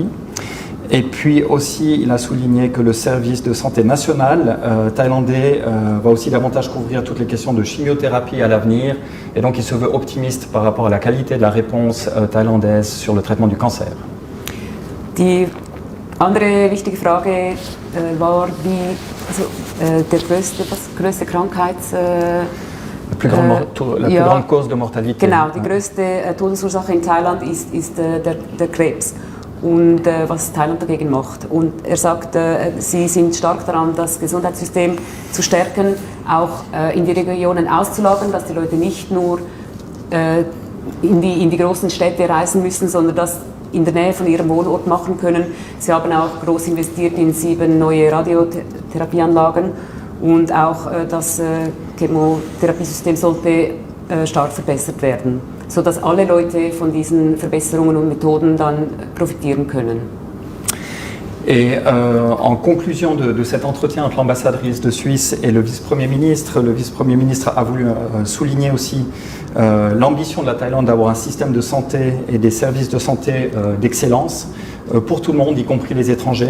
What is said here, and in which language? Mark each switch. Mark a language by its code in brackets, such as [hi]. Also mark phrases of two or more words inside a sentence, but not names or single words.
[fr] Et puis aussi, il a souligné que le service de santé national thaïlandais va aussi davantage couvrir toutes les questions de chimiothérapie à l'avenir. Et donc, il se veut optimiste par rapport à la qualité de la réponse thaïlandaise sur le traitement du cancer. [de] Die andere wichtige Frage war, wie der größte Krankheits... [fr] La plus grande cause de mortalité. [de] Genau, die größte Todesursache in Thailand ist der Krebs. Und was Thailand dagegen macht. Und er sagt, sie sind stark daran, das Gesundheitssystem zu stärken, auch in die Regionen auszulagern, dass die Leute nicht nur in die großen Städte reisen müssen, sondern das in der Nähe von ihrem Wohnort machen können. Sie haben auch groß investiert in 7 neue Radiotherapieanlagen und auch das Chemotherapiesystem sollte stark verbessert werden, sodass alle Leute von diesen Verbesserungen und Methoden dann profitieren können. [fr] Et en conclusion de cet entretien entre l'ambassadrice de Suisse et le vice-premier ministre a voulu souligner aussi l'ambition de la Thaïlande d'avoir un système de santé et des services de santé d'excellence pour tout le monde, y compris les étrangers.